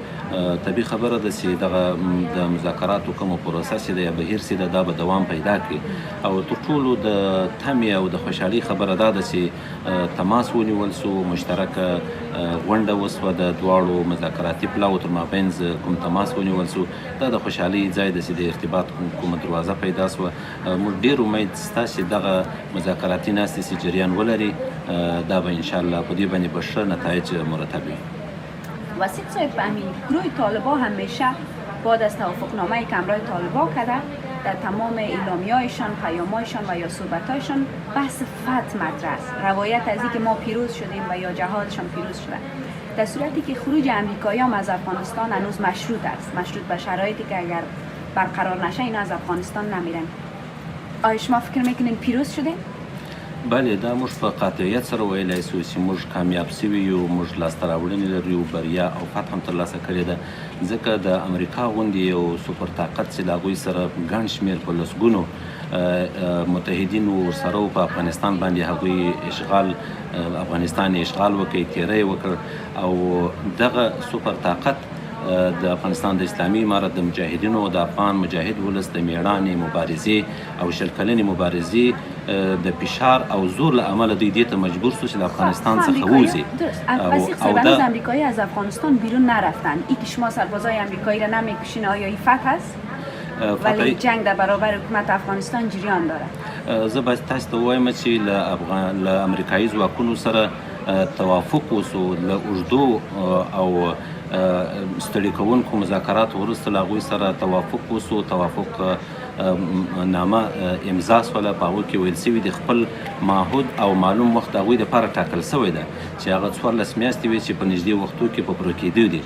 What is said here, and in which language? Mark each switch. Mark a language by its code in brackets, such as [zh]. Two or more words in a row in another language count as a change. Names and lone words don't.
[ps] طبیعي خبره ده چې دغه د مذاکراتو کومه پروسه چې ده یا بهیر چې ده دا به دوام پیدا کړي او تر ټولو د تمې او د خوشحالۍ خبره دا ده چې تماس ونیول سو، مشترکه غونډه وسوه د دواړو مذاکراتي پلاوو تر مابینځ کوم تماس ونیول سو. دا د خوشحالۍ ځای ده چې د ارتباط کومه دروازه پیدا سوه. موږ ډېر امید شته چې دغه مذاکراتي ناستې چې جریان ولري، دا به انشاءالله په دې باندې به ښه نتایج مرتب وي. وسیق صاحب، [fa] همین گروه طالبا همیشه بعد از توافقنامه که همراه طالبا کرده در تمام اعلامیه‌هایشان، پیام‌هایشان و یا صحبت‌هایشان بحث فتح مطرح است. روایت از اینکه ما پیروز شدیم و یا جهادشان پیروز شده، در صورتی که خروج امریکایی‌ها از افغانستان هنوز مشروط است، مشروط به شرایطی که اگر برقرار نشه اینا از افغانستان نمیرن. آیا شما فکر میکنین پیروز شده؟ [ps] بله، دا موږ په قاطعیت سره ویلی شو چې موږ کامیاب شوي یو، موږ لاسته راوړنې لرو، بریا او فتح هم ترلاسه کړې ده. ځکه د امریکا غوندې یو سوپر طاقت چې له هغوی سره ګڼ شمېر په لسګونو متحدین ورسره په افغانستان باندې هغوی اشغال افغانستان اشغال وکړ، تیری وکړ او دغه سوپر طاقت د افغانستان د اسلامي امارت د مجاهدینو او د افغان مجاهد ولس د میړانې مبارزې او 20 کلنې مبارزې د فشار او زور له امله دوی دې ته مجبور شو چې له افغانستان څخه ووځي. [fa] او هنوز امریکایی از افغانستان بیرون نرفتن. این که شما سربازای امریکایی را نمیکشین، آیا این فتح است؟ ولی جنگ در برابر حکومت افغانستان جریان داره. [ps] زه باید تاسو ته ووایم چې له امریکایي ځواکونو سره توافق وسو، له اوږدو او ستړي کوونکو مذاکراتو وروسته له هغوی سره توافق وسو. توافق نامه امضا سوله، په هغو کې ویل شوي دي خپل معهود او معلوم وخت هغوی دپاره ټاکل شوی ده چې هغه 14 میاشتې وي چې په نږدې وختو کې په پوره کېدو دي.